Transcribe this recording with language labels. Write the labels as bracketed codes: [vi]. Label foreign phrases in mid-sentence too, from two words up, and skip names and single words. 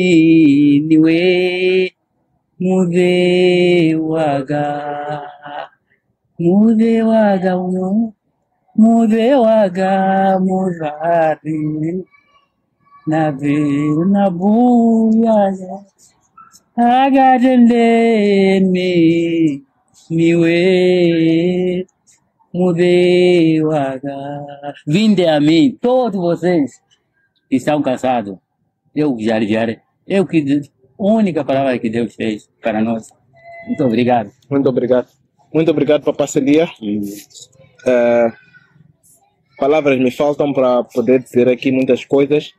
[seh] niwe mude waga uno mude waga mudari navi nabuya agadele niwe mude waga. [pt] Vinde a mim, todos vocês que estão cansados. Eu já aliviarei. Única palavra que Deus fez para nós. Muito obrigado. Muito obrigado. Muito obrigado, Papá Celia. Palavras me faltam para poder dizer aqui muitas coisas.